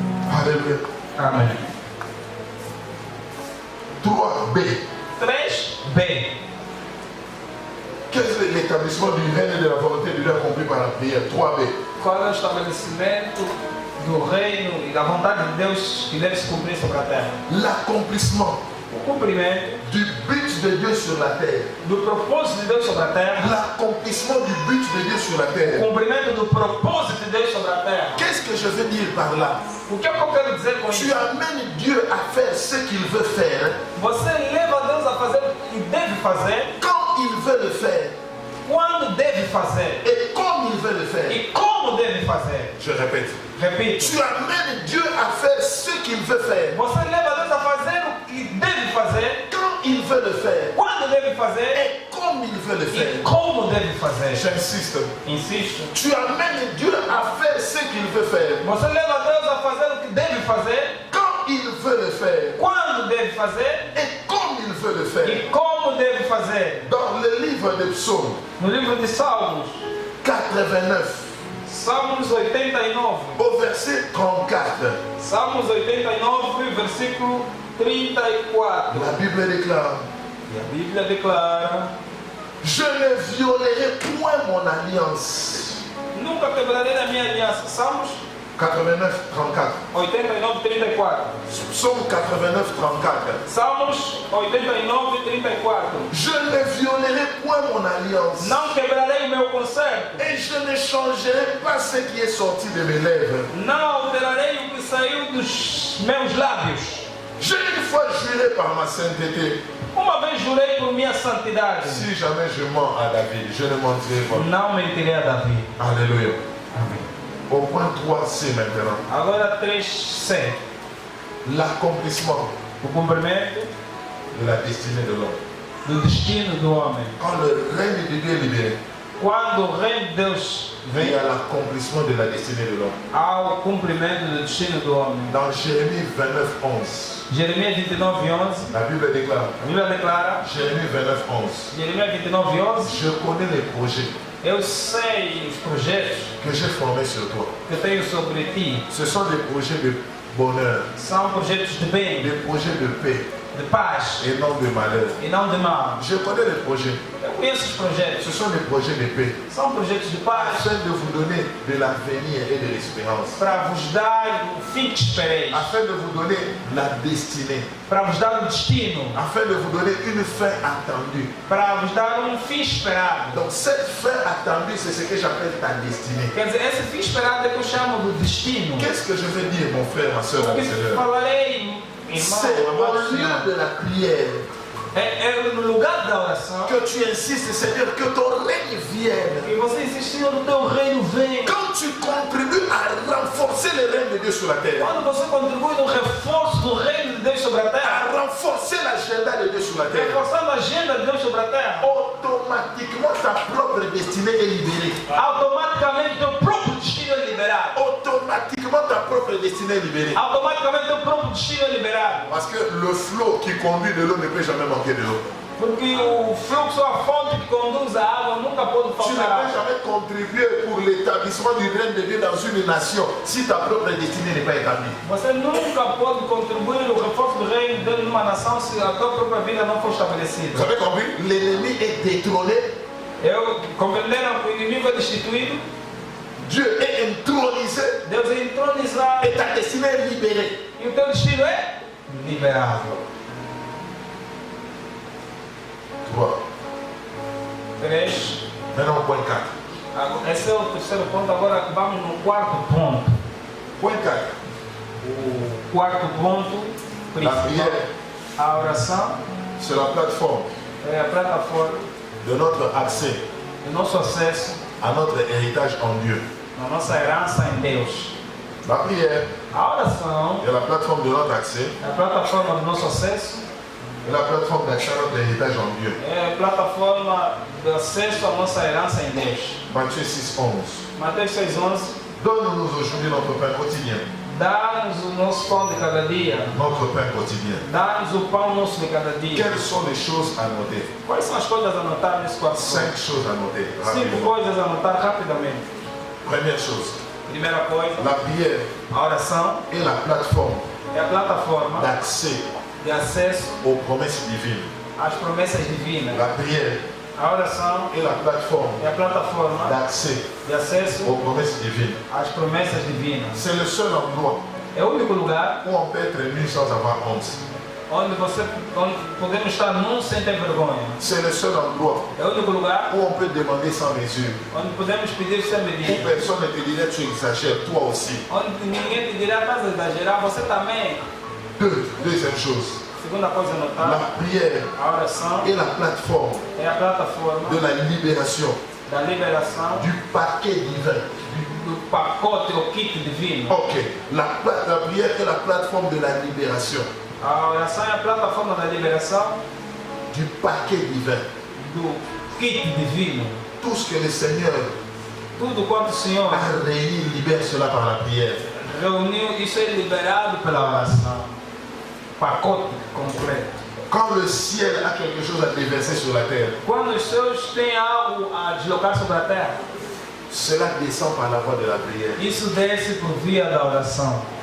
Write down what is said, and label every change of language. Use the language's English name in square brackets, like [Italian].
[French] Alléluia. [Portuguese] Amém. 3B. 3B. [French] Quel est l'établissement du règne et de la volonté de Dieu accompli par la prière? 3B. [Portuguese] Qual é o estabelecimento do reino e da vontade de Deus que deve se cumprir sobre a terra? [French] L'accomplissement [Portuguese] O cumprimento [French] du but de Dieu sur la terre. [Portuguese] do propósito de Deus sobre a terra. [French] L'accomplissement du but de Dieu sur la [Portuguese] O [French] terre. [Portuguese] cumprimento do propósito de Deus sobre a terra. [French] Qu'est-ce que je veux dire par là? [Portuguese] O que é que eu quero dizer com [French] Tu [Portuguese] isso? [French] amènes Dieu à faire ce qu'il veut faire [Portuguese] Você leva Deus a fazer o que deve fazer [French] quand il veut le faire. [Portuguese] quando deve fazer [French] et comme il veut le faire. [Portuguese] e como deve fazer. [French] Je répète. [Portuguese] Repito, [French] Tu amènes Dieu à faire ce qu'il veut faire. [Portuguese] você leva Deus a fazer o que deve fazer, [French] Quand il veut le faire. [Portuguese] quando deve fazer [French] Et comme il veut le [Portuguese] e [French] faire. [Portuguese] como deve fazer. [French] J'insiste. [Portuguese] Insisto. [French] Tu amènes Dieu à faire ce qu'il veut faire. [Portuguese] Você leva Deus a fazer o que deve fazer, [French] Quand il veut le faire. [Portuguese] quando deve fazer [French] Et comme il veut le faire. [Portuguese] e como deve fazer. [French] Dans le livre des psaumes, [Portuguese] No livro de Salmos, 89, Salmos 89, [French] au verset 34, [Portuguese] Salmos 89, versículo 34. [French] la Bible déclare, [Portuguese] E a Bíblia declara: [French] je ne violerai point mon alliance. [Portuguese] nunca quebrarei a minha aliança. Salmos 89, 34. 89, 34. [French] Psaume 89, 34. [Portuguese] Salmos 89, 34. [French] Je ne violerai point mon alliance. [Portuguese] Não quebrarei o meu concerto. [French] Et je ne changerai pas ce qui est sorti de mes lèvres. [Portuguese] Não alterarei o que saiu dos meus lábios. [French] J'ai une fois juré par ma sainteté. [Portuguese] Uma vez jurei por minha santidade. [French] Si jamais je mens à David, je ne mentirai pas. [Portuguese] Não mentirei a Davi. [French] Alléluia. [Portuguese] Amém. [French] Au point 3c maintenant. [Portuguese] Agora 3C. [French] L'accomplissement [Portuguese] O cumprimento [French] de la destinée de l'homme. [Portuguese] do destino do homem. [French] Quand le règne de Dieu est libéré, [Portuguese] Quando o reino de Deus [French] il [Portuguese] vem [French] y a l'accomplissement de la destinée de l'homme. [Portuguese] ao cumprimento do destino do homem. [French] Dans Jérémie 29, 11, [Portuguese] Jeremias 29, 11. [French] la Bible déclare, [Portuguese] A Bíblia declara, [French] Jérémie 29, 11, [Portuguese] Jeremias 29, 11. [French] je connais les projets [Portuguese] Eu sei os projetos [French] que j'ai formés sur toi. [Portuguese] que eu tenho sobre ti. [French] Ce sont des projets de bonheur, [Portuguese] São projetos de bem, [French] des projets de paix [Portuguese] de paz [French] et non de malheur. [Portuguese] e não de mal. [French] Je connais les projets. [Portuguese] Eu conheço os projetos. [French] Ce sont des projets de paix [Portuguese] São projetos de paz [French] afin de vous donner de l'avenir et de l'espérance. [Portuguese] para vos dar o fim que espereis, [French] Afin de vous donner la destinée. [Portuguese] para vos dar o destino, [French] Afin de vous donner une fin attendue. [Portuguese] para vos dar fim esperado. [French] Donc cette fin attendue, c'est ce que j'appelle ta destinée. [Portuguese] Quer dizer, esse fim esperado é que eu chamo de destino. [French] Qu'est-ce que je veux dire, mon frère, ma soeur, [Portuguese] O [French] mon [Portuguese] que [French] Seigneur? [Portuguese] falarei, [French] C'est [Portuguese] irmão, [French] au [Portuguese] amado [French] lieu [Portuguese] Senhor, [French] de la prière [Portuguese] é no lugar da oração [French] que tu insistes, Seigneur, que ton règne vienne. [Portuguese] que você insiste, Senhor, o teu reino venha. [French] Quand tu contribues à renforcer le règne de Dieu sur la terre, [Portuguese] Quando você contribui no reforço do reino de Deus sobre a terra, [French] à renforcer l'agenda de Dieu sur la terre, [Portuguese] reforçando a agenda de Deus sobre a terra, [French] automatiquement ta propre destinée est libérée. [Portuguese] automaticamente teu próprio destino é liberado. [French] Automatiquement ta propre destinée est libérée. [Portuguese] Automaticamente teu próprio destino é liberado. [French] Parce que le flot qui conduit de l'eau ne peut jamais manquer de l'eau. [Portuguese] Porque o fluxo, a fonte que conduz a água nunca pode [French] Tu ne [Portuguese] faltar [French] peux jamais contribuer pour l'établissement du règne de Dieu dans une nation si ta propre destinée n'est pas établie. [Portuguese] Você nunca pode contribuir no reforço do reino de uma nação se a tua própria vida não for [French] Vous [Portuguese] estabelecida. [French] avez compris? L'ennemi est détrôné, [Portuguese] Compreenderam que o inimigo é destituído, [French] Dieu est intronisé [Portuguese] Deus é entronizado [French] et ta destinée est libérée. [Portuguese] e o teu destino é liberado. 3. 3. [French] Maintenant, point 4. [Portuguese] Esse é o terceiro ponto. Agora vamos no quarto ponto. [French] Point 4. [Portuguese] O quarto ponto [French] La [Portuguese] principal. [French] prière, [Portuguese] A oração [French] c'est la plateforme [Portuguese] é a plataforma [French] de notre accès [Portuguese] do nosso acesso [French] à notre héritage en Dieu. [Portuguese] na nossa herança em Deus. [French] La prière [Portuguese] A oração [French] est la plateforme de notre accès [Portuguese] é a plataforma do nosso acesso, [French] et la plateforme d'accès à notre héritage en Dieu. [Portuguese] é a plataforma de acesso à nossa herança em Deus. [French] Matthieu 6, 11. [Portuguese] Mateus 6,11. [French] Donne-nous aujourd'hui notre pain quotidien. [Portuguese] Dá-nos o nosso pão de cada dia. [French] Notre pain quotidien. [Portuguese] Dá-nos o pão nosso de cada dia. [French] Quelles sont les choses à noter? [Portuguese] Quais são as coisas a anotar nesse quarto ponto? [French] 5 choses à noter. 5 Rapidement. [Portuguese] coisas a anotar rapidamente. [French] Première chose, [Portuguese] Primeira coisa, [French] la prière [Portuguese] a oração [French] est la plateforme [Portuguese] é a plataforma [French] d'accès [Portuguese] de acesso [French] aux promesses divines. [Portuguese] às promessas divinas. [French] La prière [Portuguese] A oração [French] est la plateforme [Portuguese] é a plataforma [French] d'accès [Portuguese] de acesso [French] aux promesses divines. [Portuguese] às promessas divinas. [French] C'est le seul endroit [Portuguese] É o único lugar [French] où on peut être nu sans avoir honte. [Portuguese] onde podemos estar num sem ter vergonha. [French] C'est le seul endroit [Portuguese] É o único lugar [French] où on peut demander sans mesure. [Portuguese] onde podemos pedir sem [French] Où [Portuguese] medir. [French] personne ne te dirait tu exagères, toi aussi. [Portuguese] Onde ninguém te dirá, estás a exagerar, você também. [French] Deuxième chose, [Portuguese] Segunda coisa a notar, [French] La prière [Portuguese] a oração [French] est la plateforme [Portuguese] é a plataforma [French] de la libération [Portuguese] da liberação [French] du paquet divin. [Portuguese] do pacote ou kit divino. [French] Ok, la prière est la plateforme de la libération [Portuguese] A oração é a plataforma da liberação [French] du paquet divin. [Portuguese] do kit divino. [French] Tout ce que le Seigneur [Portuguese] Tudo quanto o Senhor [French] a réuni, il libère cela par la prière. [Portuguese] reuniu, isso é liberado pela oração. Pacote completo. [French] Quand le ciel a quelque chose à déverser sur la terre, [Portuguese] Quando os céus têm algo a deslocar sobre a terra, [French] cela descend par la voie de la prière. [Portuguese] isso desce por via da oração.